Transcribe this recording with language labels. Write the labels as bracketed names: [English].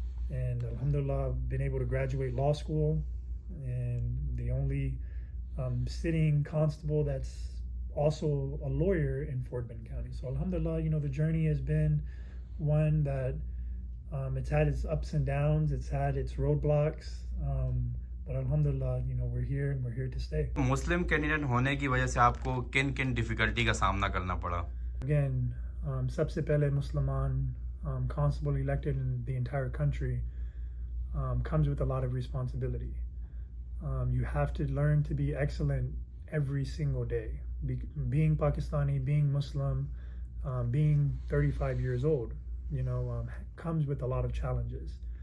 [English] And alhamdulillah, I've been able to graduate law school, and the only sitting constable that's also a lawyer in Fort Bend County. So alhamdulillah, the journey has been one that it's had its ups and downs, it's had its roadblocks, but alhamdulillah, we're here and we're here to stay. [Hindi] Muslim candidate होने की वजह से आपको किन किन difficulty का सामना करना पड़ा? [English] Again, [Hindi] sabse pehle Musliman [English] constable elected in the entire country comes with a lot of responsibility. You have to learn to be excellent every single day. Being Pakistani, being Muslim, being 35 years old, comes with a lot of challenges.